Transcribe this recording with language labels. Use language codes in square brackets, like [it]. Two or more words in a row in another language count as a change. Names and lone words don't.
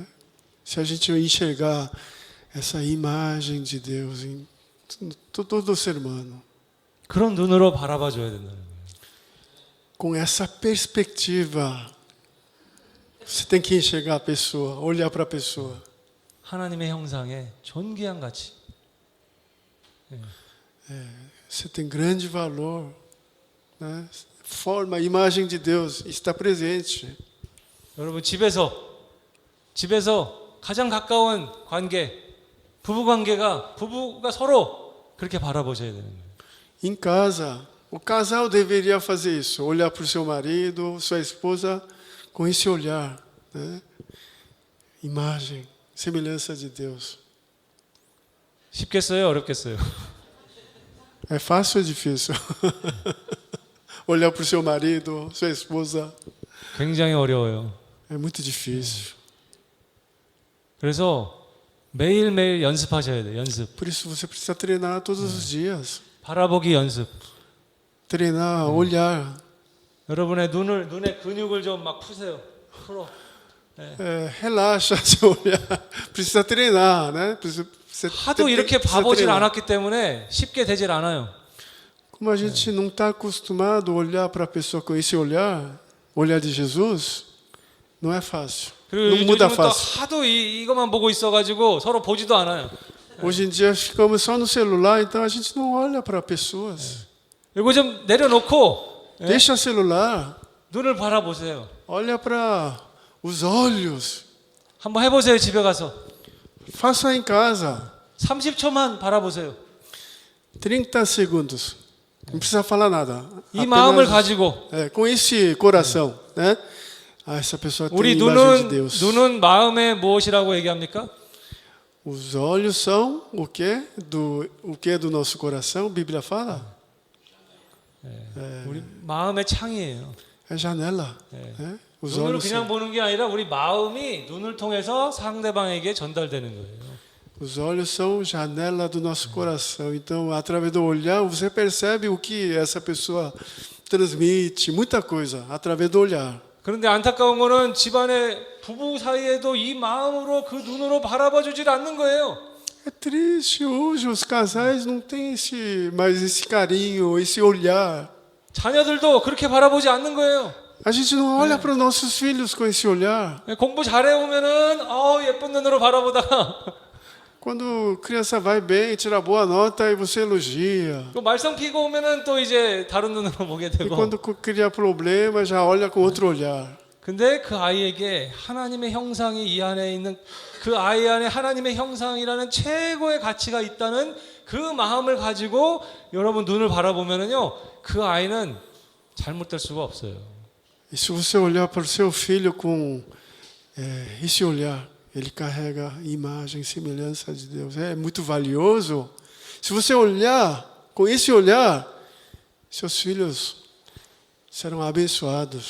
[pt] Se a gente enxergar essa imagem de Deus em todo ser humano, [ko] 그런 눈으로 바라봐 줘야 된다는 거예요. [pt] com essa perspectiva, você tem que enxergar a pessoa, olhar para a pessoa. [ko] 하나님의 형상의 존귀한 가치. [pt] Você tem grande valor, né? Forma, a imagem de Deus está presente. [ko] 여러분 집에서 가장 가까운 관계, 부부가 서로 그렇게 바라보셔야 되는 거예요. [pt] Em casa, o casal deveria fazer isso, olhar para o seu marido, sua esposa, com esse olhar, né? Imagem, semelhança de Deus. [ko] 쉽겠어요, 어렵겠어요? [pt] É fácil ou difícil? Olhar para o seu marido, sua esposa, [ko] 굉장히 어려워요. [pt] é muito difícil. [ko] 그래서 매일매일 연습하셔야 돼요. 연습. [pt] Por isso você precisa treinar todos os dias. [ko] 바라보기 연습. [pt] Treinar, olhar. [ko] 여러분의 눈의 근육을 좀 막 푸세요. 풀어. [pt] Relaxa seu olhar. Precisa treinar, né? [ko] 하도 이렇게 봐보질 않았기 때문에 쉽게 되질 않아요. [pt] Como a gente não está acostumado a olhar para a pessoa com esse olhar de Jesus, não é fácil. [ko] 그리고 [pt] Não muda [ko] 요즘은 또 [pt] fácil. [ko] 하도 이것만 보고 있어가지고 서로 보지도 않아요. [pt] Hoje em dia ficamos só no celular, então a gente não olha para pessoas. [ko] 이거 좀 내려놓고 [pt] Deixa o celular, [ko] 눈을 바라보세요. [pt] olha para os olhos. [ko] 한번 해보세요. 집에 가서 [pt] Faça em casa, [ko] 30초만 바라보세요. [pt] 30 segundos. Não precisa falar nada. [ko] 이 마음을 [pt] Apenas, [ko] 가지고 [pt] com esse coração, né? Essa pessoa tem a [ko] 우리 [pt] imagem de Deus. [ko] 눈은 마음의 무엇이라고 얘기합니까? [pt] Os olhos são o que do nosso coração? A Bíblia fala. [ko] 우리 마음의 창이에요. [pt] É janela. Né? Os [ko] 눈으로 [pt] olhos [ko] 그냥 [pt] são, [ko] 보는 게 아니라 우리 마음이 눈을 통해서 상대방에게 전달되는 거예요. [pt] os olhos são janela do nosso coração. Então, através do olhar, você percebe o que essa pessoa transmite, muita coisa, através do olhar. [ko] 그런데 안타까운 거는 집안의 부부 사이에도 이 마음으로 그 눈으로 바라봐 주질 않는 거예요. [pt] É triste hoje, os casais não têm mais esse carinho, esse olhar. [ko] 자녀들도 그렇게 바라보지 않는 거예요. [pt] A gente não olha para os nossos filhos com esse olhar. [ko] 공부 잘해 오면은 예쁜 눈으로 바라보다가 [pt] Quando criança vai bem, tira boa nota, aí você elogia. [ko] 또 말썽 피고 오면은 또 이제 다른 눈으로 보게 [pt] E [ko] 되고. [pt] quando cria problema, já olha com outro olhar. [ko] 근데 그 아이에게 하나님의 형상이 이 안에 있는 그 아이 안에 하나님의 형상이라는 최고의 가치가 있다는 그 마음을 가지고 여러분 눈을 바라보면은요, 그 아이는 잘못될 수가 없어요. [pt] E se você olhar para o seu filho com esse olhar, ele carrega imagem, semelhança de Deus. É muito valioso. Se você olhar com esse olhar, seus filhos serão abençoados.